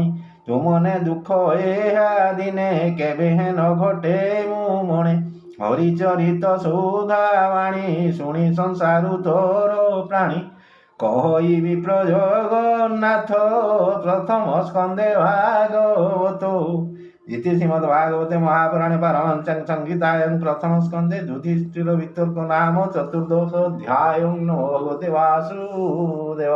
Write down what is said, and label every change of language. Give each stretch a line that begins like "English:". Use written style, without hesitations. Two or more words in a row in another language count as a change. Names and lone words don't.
Odia: ତୁମନେ ଦୁଃଖ ଏହା ଦିନେ କେବେ ହେନ ଘଟେ ମୁଁ ମଣେ। ହରିଚରିତ ସୌଧାବାଣୀ ଶୁଣି ସଂସାରୁ ତୋର ପ୍ରାଣୀ। କହିବି ପ୍ରଜଗନ୍ନାଥ ପ୍ରଥମ ସ୍କନ୍ଧେ ଭାଗବତ।
Sanskrit: इति श्रीमद्भागवते महापुराणे पारमहंस्यां संहितायां प्रथम स्कन्धे युधिष्ठिर वितर्क नाम चतुर्दशोऽध्यायः। नमो भगवते वासुदेवाय।